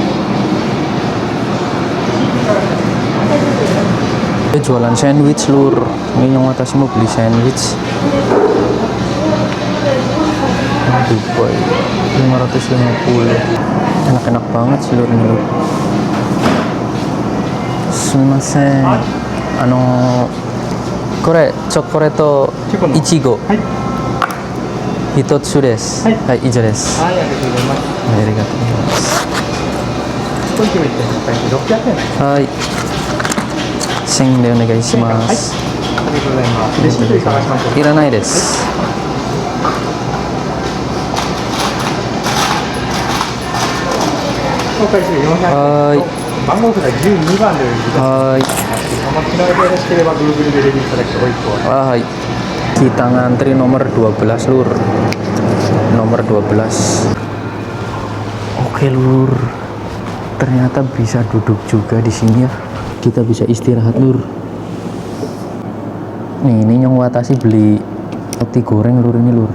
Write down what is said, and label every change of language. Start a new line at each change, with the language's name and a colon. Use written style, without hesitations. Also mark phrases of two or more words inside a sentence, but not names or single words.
Indonesian: Dia jualan sandwich lur. Ini Nyong Watashi mau beli sandwich. Dubai 550. Enak-enak banget sih lur ini lur.
Japanese: Sumimasen. これ チョコレート いちご. 一つです。はい、以上です。はい、ありがとうございます。はい、ありがとうございます。1キロ600円。はい。1000円でお願いします。ありがとうございます。レシートいただきましょう。いらないです。はい。番号札12番でお呼びください。はい。お待ちの間よろしければ Google でレビューいただきお一個。
Indonesian: はい。Kita ngantri nomor 12 lur. Nomor 12. Oke lur. Ternyata bisa duduk juga di sini ya. Kita bisa istirahat lur. Nih, ini Nyong Watashi beli roti goreng lur, ini lur.